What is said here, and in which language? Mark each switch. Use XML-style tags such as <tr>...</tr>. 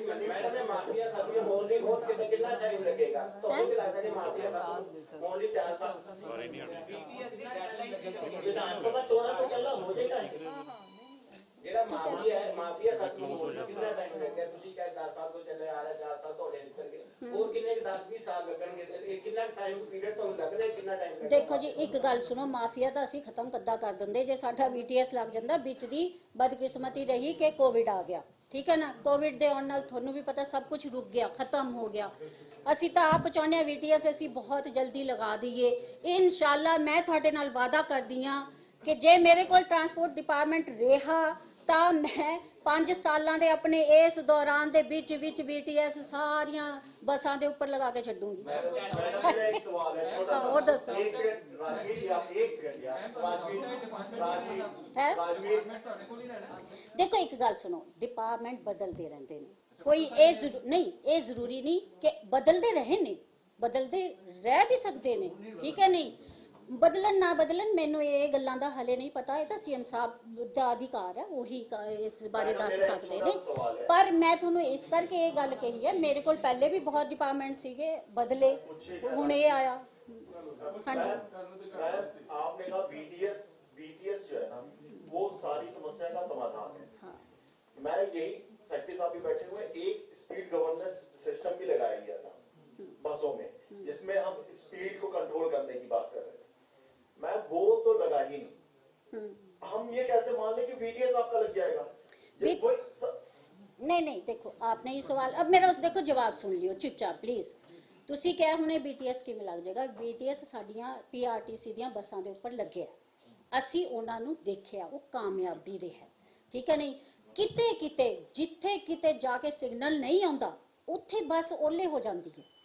<hi>कितना टाइम लगेगा तो मुझे लगता है माफिया खत्म होने 4 साल विधानसभा चुनाव तो चलना हो जाएगा।</hi> <pa>ਜਿਹੜਾ ਮਾਫੀਆ ਖਤਮ ਹੋਣ ਨੂੰ ਕਿੰਨਾ ਟਾਈਮ ਲੱਗਿਆ? ਤੁਸੀਂ ਕਹੇ 10 ਸਾਲ ਤੋਂ ਚੱਲੇ ਆ ਰਿਹਾ, 4 ਸਾਲ ਤੁਹਾਡੇ ਨਿਕਲ ਗਏ, ਹੋਰ ਕਿੰਨੇ 10-20 ਸਾਲ ਲੱਗਣਗੇ? ਇਹ ਕਿੰਨਾ ਟਾਈਮ ਪੀਰੀਅਡ ਤੁਹਾਨੂੰ ਲੱਗਦਾ ਹੈ, ਕਿੰਨਾ ਟਾਈਮ ਲੱਗੇਗਾ? ਦੇਖੋ ਜੀ ਇੱਕ ਗੱਲ ਸੁਣੋ, ਮਾਫੀਆ ਤਾਂ ਅਸੀਂ ਖਤਮ ਕੱਦਾ ਕਰ ਦਿੰਦੇ ਜੇ ਸਾਡਾ ਵੀਟੀਐਸ ਲੱਗ ਜਾਂਦਾ। ਵਿੱਚ ਦੀ ਬਦਕਿਸਮਤੀ ਰਹੀ ਕਿ ਕੋਵਿਡ ਆ ਗਿਆ, ਠੀਕ ਹੈ ਨਾ, ਕੋਵਿਡ ਦੇ ਆਉਣ ਨਾਲ ਤੁਹਾਨੂੰ ਵੀ ਪਤਾ ਸਭ ਕੁਝ ਰੁਕ ਗਿਆ, ਖਤਮ ਹੋ ਗਿਆ। ਅਸੀਂ ਤਾਂ ਆਪ ਚਾਹੁੰਦੇ ਹਾਂ ਵੀਟੀਐਸ ਅਸੀਂ ਬਹੁਤ ਜਲਦੀ ਲਗਾ ਦਈਏ ਇਨਸ਼ਾਅੱਲਾ। ਮੈਂ ਤੁਹਾਡੇ ਨਾਲ ਵਾਅਦਾ ਕਰਦੀ ਹਾਂ ਕਿ ਜੇ ਮੇਰੇ ਕੋਲ ਟਰਾਂਸਪੋਰਟ ਡਿਪਾਰਟਮੈਂਟ ਰਿਹਾ ਤਾਂ ਮੈਂ 5 ਸਾਲਾਂ ਦੇ ਆਪਣੇ ਇਸ ਦੌਰਾਨ ਦੇ ਵਿੱਚ ਵੀਟੀਐਸ ਸਾਰੀਆਂ ਬੱਸਾਂ ਦੇ ਉੱਪਰ ਲਗਾ ਕੇ ਛੱਡੂੰਗੀ।</pa> <hi>एक सवाल है छोटा सा। और दसो। एक सेकंड राजवीर जी, आप एक सेकंड यार, राजवीर है? राजवीर देखो एक गल सुनो, डिपार्टमेंट बदलते रहते हैं, कोई नहीं ये जरूरी नहीं कि बदलते रहे ने, बदलते रह भी सकते ने, ठीक है, नहीं बदलन ना बदलन मैनू ये गल्लां दा हले नहीं पता, ये तो सीएम साहब दा अधिकार है, वही इस बारे दस सकते ने। पर मैं तुहानू इस करके ये गल कही है, मेरे कोल पहले भी बहुत डिपार्टमेंट सीगे बदले, हुण ये आया। हाँ जी आपने कहा बीटीएस जो है ना वो सारी समस्या का समाधान है। हाँ। मैं यही सेक्रेटरी साहब भी बैठे हुए, एक स्पीड गवर्नेंस सिस्टम भी लगाया गया था बसों में, जिसमें हम स्पीड को कंट्रोल करने की बात कर रहे हैं। मैं वो तो लगा ही नहीं, हम ये कैसे मान लें कि बीटीएस आपका लग जाएगा? नहीं देखो आपने ये सवाल, अब मेरा उस देखो जवाब सुन लियो चुपचाप प्लीज।</hi> <pa>ਤੁਸੀਂ ਕਿਹਾ ਹੁਣੇ BTS ਕਿਵੇਂ ਲੱਗ ਜਾਏਗਾ? BTS ਸਾਡੀਆਂ PRTC ਦੀਆਂ ਬੱਸਾਂ ਦੇ ਉੱਪਰ ਲੱਗਿਆ, ਅਸੀਂ ਉਹਨਾਂ ਨੂੰ ਦੇਖਿਆ, ਉਹ ਕਾਮਯਾਬੀ ਰਿਹਾ, ਠੀਕ ਹੈ। ਨਹੀਂ ਕਿਤੇ ਕਿਤੇ ਜਿੱਥੇ ਕਿਤੇ ਜਾ ਕੇ ਸਿਗਨਲ ਨਹੀਂ ਆਉਂਦਾ ਉੱਥੇ ਬੱਸ ਓਲੇ ਹੋ ਜਾਂਦੀ ਹੈ।</pa>